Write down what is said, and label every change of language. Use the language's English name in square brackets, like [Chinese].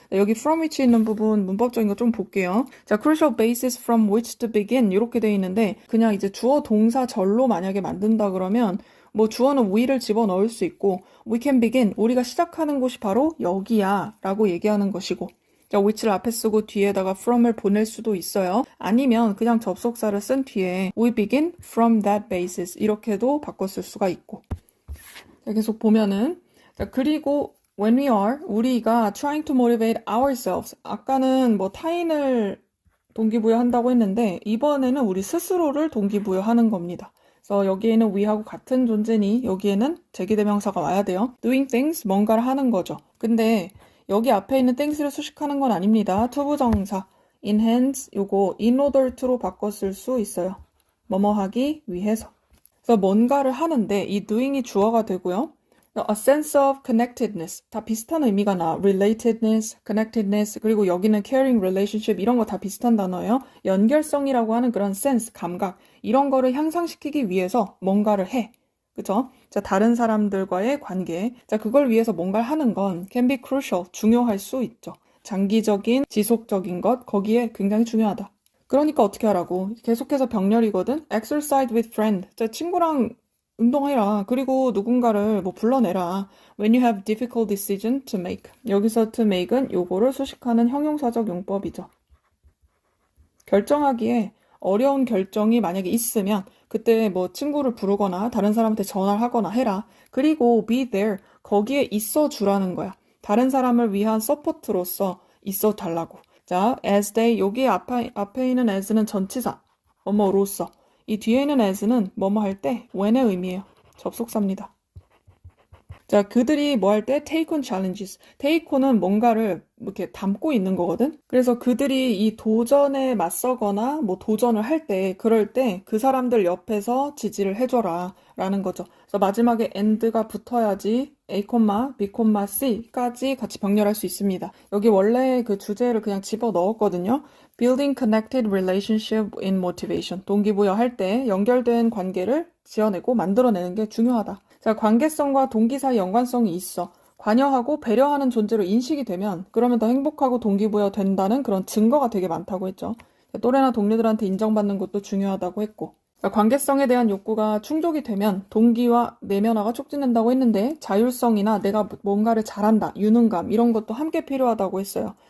[Korean] 여기 from which 있는 부분 문법적인 거 좀 볼게요. 자, [English] crucial basis from which to begin [Korean] 이렇게 돼 있는데 그냥 이제 주어 동사절로 만약에 만든다 그러면 뭐 주어는 we를 집어넣을 수 있고 [English] we can begin [Korean] 우리가 시작하는 곳이 바로 여기야 라고 얘기하는 것이고 자, which를 앞에 쓰고 뒤에다가 from을 보낼 수도 있어요. 아니면 그냥 접속사를 쓴 뒤에 [English] we begin from that basis [Korean] 이렇게도 바꿨을 수가 있고 자, 계속 보면은 [English] 자, [Korean] 그리고 [English] when we are, [Korean] 우리가 [English] trying to motivate ourselves. [Korean] 아까는 뭐 타인을 동기부여한다고 했는데 이번에는 우리 스스로를 동기부여하는 겁니다. 그래서 여기에는 we하고 같은 존재니 여기에는 제기대명사가 와야 돼요. [English] doing things, [Korean] 뭔가를 하는 거죠. 근데 여기 앞에 있는 things를 수식하는 건 아닙니다. 투부정사 enhance 요거 in order to로 바꿔 쓸 수 있어요. 뭐뭐 하기 위해서. 그래서 뭔가를 하는데 이 doing이 주어가 되고요. [English] A sense of connectedness. [Korean] 다 비슷한 의미가 나. relatedness, connectedness, 그리고 여기는 [English] caring relationship [Korean] 이런 거 다 비슷한 단어예요. 연결성이라고 하는 그런 sense, 감각 이런 거를 향상시키기 위해서 뭔가를 해. 그죠? 자, 다른 사람들과의 관계. 자, 그걸 위해서 뭔가를 하는 건 [English] can be crucial, [Korean] 중요할 수 있죠. 장기적인, 지속적인 것, 거기에 굉장히 중요하다. 그러니까 어떻게 하라고? 계속해서 병렬이거든? [English] exercise with friend. [Korean] 자, 친구랑 운동해라. 그리고 누군가를 뭐 불러내라. [English] When you have difficult decision to make. [Korean] 여기서 to make은 요거를 수식하는 형용사적 용법이죠. 결정하기에 어려운 결정이 만약에 있으면 그때 뭐 친구를 부르거나 다른 사람한테 전화를 하거나 해라. 그리고 [English] be there. [Korean] 거기에 있어 주라는 거야. 다른 사람을 위한 서포트로서 있어 달라고. [English] 자, as they. [Korean] 여기 앞에 있는 as는 전치사. 뭐뭐로서. 이 뒤에 있는 as는 뭐뭐 할 때 when의 의미예요. 접속사입니다. 자, 그들이 뭐 할 때 [English] take on challenges. [Korean] take on은 뭔가를 이렇게 담고 있는 거거든. 그래서 그들이 이 도전에 맞서거나 뭐 도전을 할 때 그럴 때 그 사람들 옆에서 지지를 해줘라 라는 거죠. 그래서 마지막에 and가 붙어야지 A, B, C까지 같이 병렬할 수 있습니다. 여기 원래 그 주제를 그냥 집어 넣었거든요. [English] Building connected relationship in motivation. [Korean] 동기부여 할 때 연결된 관계를 지어내고 만들어내는 게 중요하다. 자, 관계성과 동기 사이 연관성이 있어. 관여하고 배려하는 존재로 인식이 되면 그러면 더 행복하고 동기부여 된다는 그런 증거가 되게 많다고 했죠. 또래나 동료들한테 인정받는 것도 중요하다고 했고. 관계성에 대한 욕구가 충족이 되면 동기와 내면화가 촉진된다고 했는데 자율성이나 내가 뭔가를 잘한다, 유능감 이런 것도 함께 필요하다고 했어요.